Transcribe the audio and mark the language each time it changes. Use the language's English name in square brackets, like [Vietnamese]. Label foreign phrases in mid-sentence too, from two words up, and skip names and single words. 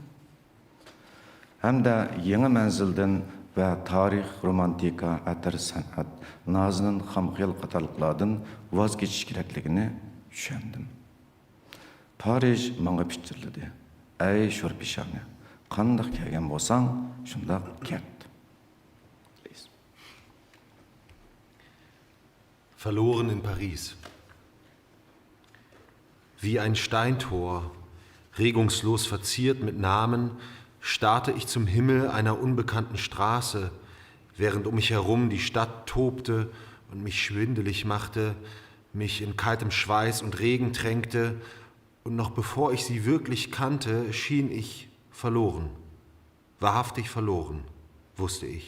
[Uzbek] Hamda yangi manzildan va tarix, romantika, atir san'at, nazinin xamxiyal qatorliqlardan voz kechish kerakligini tushundim. Parij menga pichirladi. Ey sho'rpeshona, qandoq kelgan bo'lsang, shundoq ket. [German] Verloren in Paris. Wie ein Steintor, regungslos verziert mit Namen, starrte ich zum Himmel einer unbekannten Straße, während um mich herum die Stadt tobte und mich schwindelig machte, mich in kaltem Schweiß und Regen tränkte, und noch bevor ich sie wirklich kannte, schien ich verloren, wahrhaftig verloren, wusste ich.